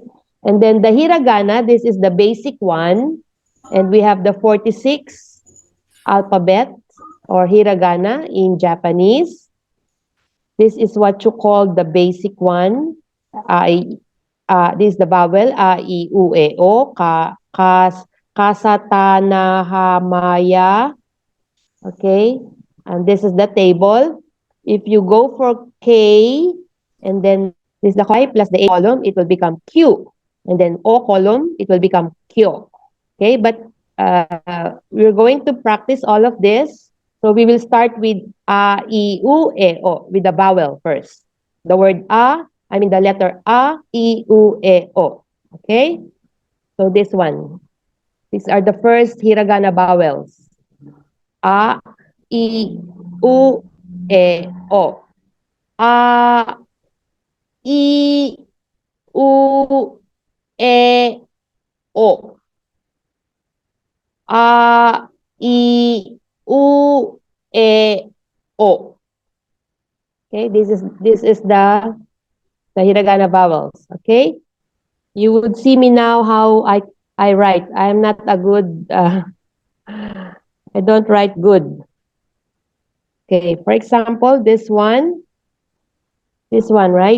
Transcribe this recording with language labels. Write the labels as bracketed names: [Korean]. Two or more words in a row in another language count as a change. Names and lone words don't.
[English] And then the hiragana, this is the basic one. And we have the 46 alphabet or hiragana in Japanese. This is what you call the basic one. This is the vowel [Japanese] a, I, u, e, o, kasatana, hamaya. [English] Okay, and this is the table. If you go for K, and then this is the Y plus the A column, it will become Q. And then O column, it will become Q. Okay, but we're going to practice all of this. So we will start with [Japanese] A, I, U, E, O, [English] with the vowel first. The word A, I mean the letter [Japanese] A, I, U, E, O. [English] Okay? So this one. These are the first hiragana vowels. [Japanese] A, I, U, E, O. A, I, U, E, O. A, I, U, E, O. [English] Okay, this is the hiragana vowels. Okay, you would see me now how I write. I am not a good. I don't write good. Okay, for example, this one, right?